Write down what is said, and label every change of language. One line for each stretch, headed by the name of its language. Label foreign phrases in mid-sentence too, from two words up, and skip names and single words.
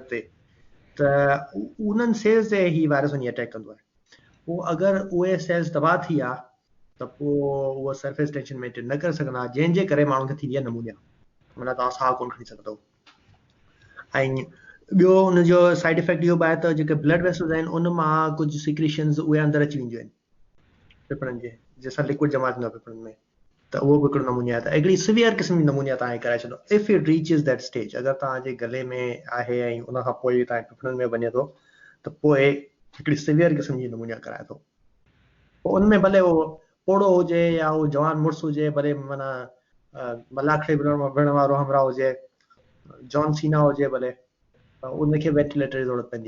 Sindhi: ते त उन्हनि सेल्स ते ही वायरस वञी अटैक कंदो आहे पोइ अगरि उहे सेल्स तबाह थी विया त पोइ उहो
English: surface tension maintain
Sindhi: न करे सघंदा जंहिंजे करे माण्हुनि खे थी विया नमूनिया माना तव्हां साह कोन खणी सघंदव ऐं ॿियो हुनजो
English: side effect
Sindhi: इहो बि आहे त जेके
English: blood vessels
Sindhi: आहिनि उन मां कुझु सिक्रीशन्स उहे अंदरि अची वेंदियूं आहिनि फिफड़नि जे जंहिंसां लिक्विड जमा थींदो आहे फिफड़नि में त उहो बि हिकिड़ो नमूनिया आहे त हिकिड़ी सिवियर क़िस्म जी नमूनिया तव्हांखे कराए छॾो
English: if it reaches that stage
Sindhi: अगरि तव्हांजे गले में आहे ऐं उनखां पोइ तव्हांजे फिफड़नि में वञे थो त पोइ हिकिड़ी सिवियर क़िस्म जी नमूनिया कराए थो पोइ उनमें भले उहो पोड़ो हुजे या उहो जवान मुड़ुसु हुजे भले माना मलाखड़ी विढ़ण वारो हमराह हुजे जॉन सीना हुजे भले उनखे वेंटिलेटर जी ज़रूरत पवंदी